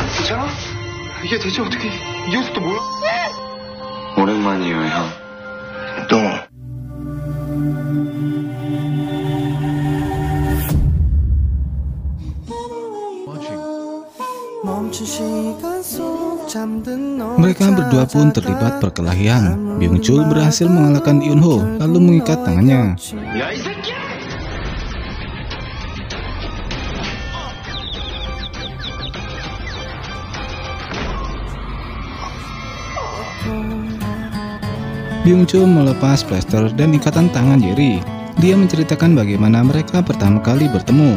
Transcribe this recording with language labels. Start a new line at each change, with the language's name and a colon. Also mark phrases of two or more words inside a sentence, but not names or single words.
Korean: 괜찮아? 이게 대체 어떻게 이 옷도 뭐야? 오랜만이에요, 형. 너
Indonesian: Mereka berdua pun terlibat perkelahian. Byung-chul berhasil mengalahkan Eun-ho lalu mengikat tangannya.
Korean: 야, 이 새끼야!
Indonesian: Byung-chul melepas plester dan ikatan tangan Yeri. Dia menceritakan bagaimana mereka pertama kali bertemu.